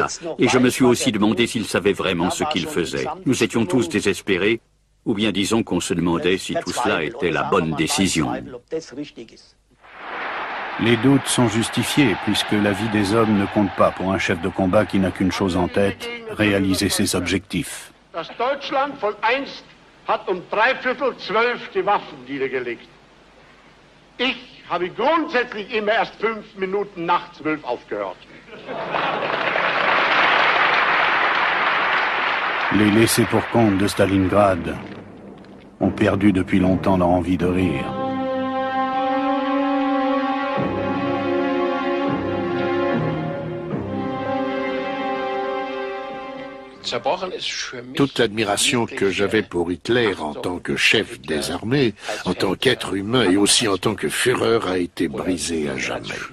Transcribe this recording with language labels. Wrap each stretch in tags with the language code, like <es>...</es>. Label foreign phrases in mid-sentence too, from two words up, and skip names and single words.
<fr>Et je me suis aussi demandé s'il savait vraiment ce qu'il faisait. Nous étions tous désespérés, ou bien disons qu'on se demandait si tout cela était la bonne décision. Les doutes sont justifiés, puisque la vie des hommes ne compte pas pour un chef de combat qui n'a qu'une chose en tête, réaliser ses objectifs.</fr> <de>Das Deutschland von einst hat 11:45 die Waffen niedergelegt. Ich habe grundsätzlich immer erst 5 Minuten nach 12 aufgehört.</de> <fr>Les laissés pour compte de Stalingrad ont perdu depuis longtemps leur envie de rire. Toute l'admiration que j'avais pour Hitler en tant que chef des armées, en tant qu'être humain et aussi en tant que Führer a été brisée à jamais.</fr>